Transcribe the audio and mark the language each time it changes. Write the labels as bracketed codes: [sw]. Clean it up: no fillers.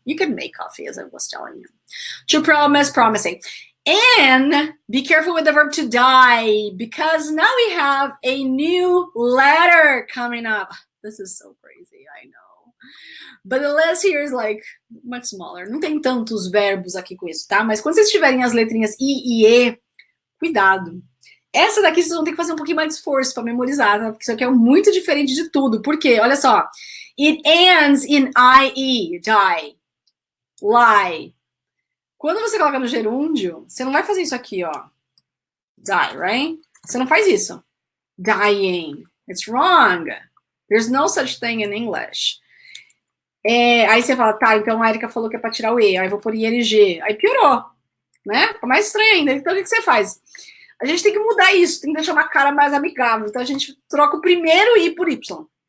[en] You can make coffee, as I was telling you. To promise, promising. And be careful with the verb to die, because now we have a new letter coming up. This is so crazy, I know. But the list here is like much smaller. [pt] Não tem tantos verbos aqui com isso, tá? Mas quando vocês tiverem as letrinhas I e E, cuidado. Essa daqui vocês vão ter que fazer um pouquinho mais de esforço para memorizar, tá? Porque isso aqui é muito diferente de tudo. Por quê? Olha só. [en] It ends in IE, die, lie. [pt] Quando você coloca no gerúndio, você não vai fazer isso aqui, ó. [en] Die, right? [pt] Você não faz isso. [en] Dying. It's wrong. There's no such thing in English. [pt] Aí você fala, tá, então a Erika falou que é para tirar o E. Aí eu vou pôr ING. Aí piorou, né? Fica mais estranho ainda. Então o que você faz? A gente tem que mudar isso, tem que deixar uma cara mais amigável. Então a gente troca o primeiro I por Y.